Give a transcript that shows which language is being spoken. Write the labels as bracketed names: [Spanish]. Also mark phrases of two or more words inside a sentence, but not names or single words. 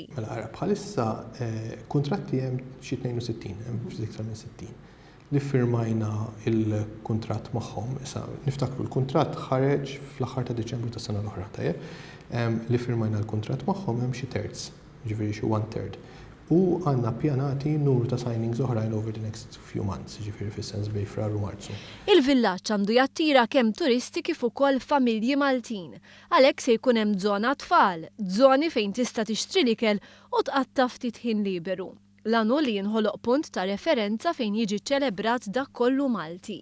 [Maltese] Mela ara bħalissa kuntratti hemm xi 62, hemm iktar minn 60. Li firmajna il-kuntratt magħhom, issa niftakru l-kuntratt ħareġ fl-aħħar ta' Diċembru tas-sena l-oħra tajjeb. Li firmajna l-kuntratt magħhom hemm xi terz, ġifieri xi 1/3. U għandna ppjanati numru ta' signings oħrajn [English] over the next few months, [Maltese] ġifieri fis-sens bejn Frar u Marzu. Il-villaġġ għandu jattira kemm turisti kif ukoll familji Maltin. Għalhekk se jkun hemm żona tfal, żoni fejn tista' tixtri l-ikel u tqatta' ftit ħin liberu. L-għanu li jinħoloq punt ta' referenza fejn jiġi ċelebrat dak kollu Malti.